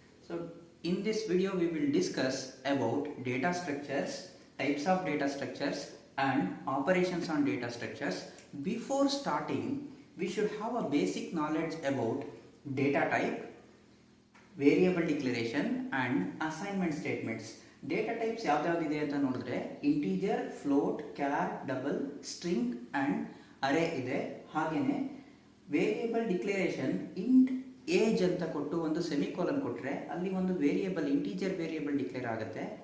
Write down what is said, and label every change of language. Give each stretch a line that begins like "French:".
English: So in this video we will discuss about data structures, types of data structures and operations on data structures. Before starting, we should have a basic knowledge about data type, variable declaration and assignment statements.
Kannada: Data types ಯಾವ್ಯಾವ್ದಿದೆ ಅಂತ ನೋಡಿದ್ರೆ integer, float, char, double, string and ಅರೇ ಇದೆ. ಹಾಗೇನೆ variable declaration int age ಅಂತ ಕೊಟ್ಟು ಒಂದು semicolon ಕೊಟ್ಟರೆ ಅಲ್ಲಿ ಒಂದು ವೇರಿಯಬಲ್ ಇಂಟಿಜರ್ ವೇರಿಯಬಲ್ ಡಿಕ್ಲೇರ್ ಆಗುತ್ತೆ.